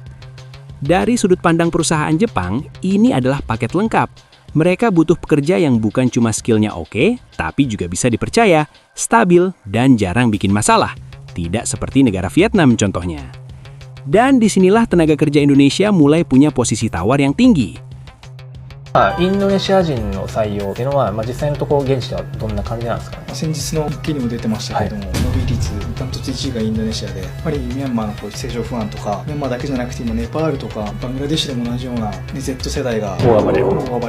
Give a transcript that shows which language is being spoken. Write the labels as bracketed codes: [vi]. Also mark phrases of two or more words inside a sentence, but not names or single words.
[id] Dari sudut pandang perusahaan Jepang, ini adalah paket lengkap. Mereka butuh pekerja yang bukan cuma skillnya oke, tapi juga bisa dipercaya, stabil, dan jarang bikin masalah. Tidak seperti negara Vietnam contohnya. Dan disinilah tenaga kerja Indonesia mulai punya posisi tawar yang tinggi. [ja] インドネシア人の採用っていうのは、実際のところ現地ではどんな感じなんですかね。先日の日記にも出てましたけれども、伸び率ダントツ1位がインドネシアで、やっぱりミャンマーの政情不安とか、ミャンマーだけじゃなくて今ネパールとかバングラデシュでも同じような、Z 世代が大暴れ